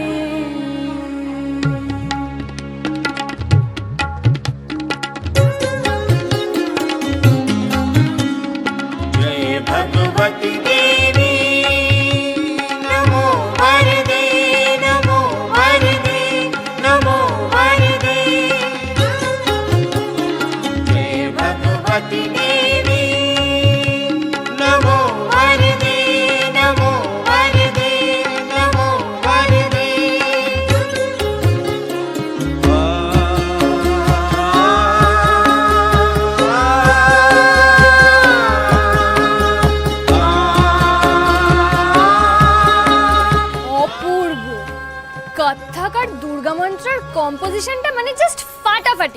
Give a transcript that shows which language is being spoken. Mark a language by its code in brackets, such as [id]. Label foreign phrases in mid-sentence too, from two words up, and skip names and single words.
[sa] जय भगवती देवी नमो वरदे नमो वरदे नमो वरदे जय भगवती देवी नमो वरदे नमो वरदे नमो वरदे [bn] অপূর্ব কত্থক আর দুর্গা মন্ত্রের কম্পোজিশনটা মানে জাস্ট ফাটাফাটি।